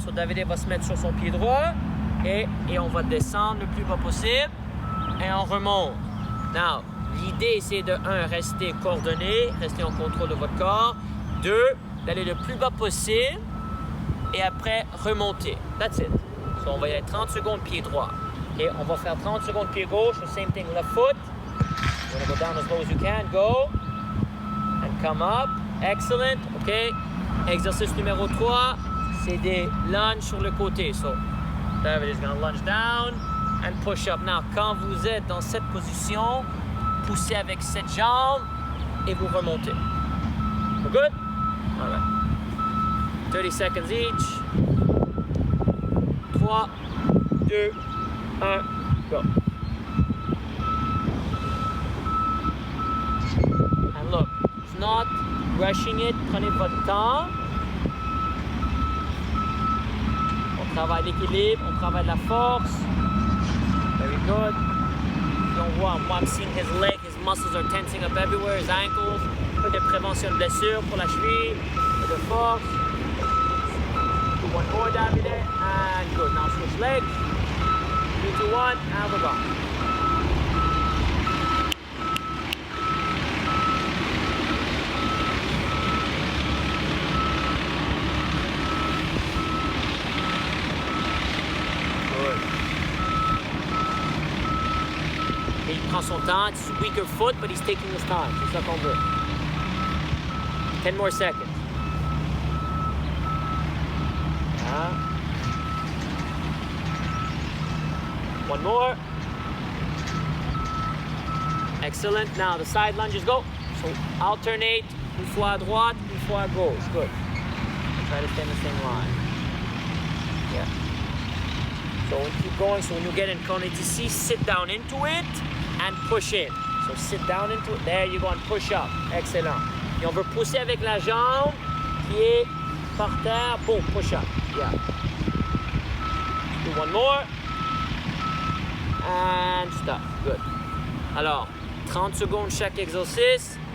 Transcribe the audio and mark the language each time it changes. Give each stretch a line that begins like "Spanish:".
English: So,
French: Davide va se mettre sur son pied droit. Et on va descendre le plus bas possible. Et on remonte.
English: Now,
French: l'idée, c'est de 1, rester coordonné, rester en contrôle de votre corps. 2, d'aller le plus bas possible. Et après, remonter.
English: That's it. So,
French: on va y aller 30 secondes pied droit. Et on va faire 30 secondes pied gauche.
English: The same thing, left foot. You're going to go down as low as you can. Go. And come up. Excellent. OK.
French: Exercice numéro 3, c'est des lunges sur le côté.
English: So, David is going to lunge down and push up. Now,
French: quand vous êtes dans cette position, poussez avec cette jambe et vous remontez.
English: We're good? All right. 30 seconds each. 3, 2, 1, go. And look. Not rushing it,
French: prenez votre temps. On travaille l'équilibre, on travaille la force.
English: Very good.
French: On voit, moi,
English: I'm seeing his leg, his muscles are tensing up everywhere, his ankles.
French: Un peu de prévention de blessure pour la cheville, un peu de force.
English: Do one more, Davide, and good. Now switch legs. 3, 2, 1, and we're gone.
French: il prend son temps.
English: It's weaker foot, but he's taking his time.
French: C'est ça qu'on veut.
English: 10 more seconds. Yeah. One more. Excellent. Now the side lunges go. So alternate.
French: Une fois à droite, une fois à gauche.
English: Good. Try to stay in the same line. Yeah. So we keep going. So when you get in Kone TC, sit down into it and push in. So sit down into it. There you go and push up. Excellent.
French: Et on veut pousser avec la jambe qui est par terre.
English: Boom, push up. Yeah. Do one more. And stop. Good.
French: Alors, 30 secondes chaque exercice.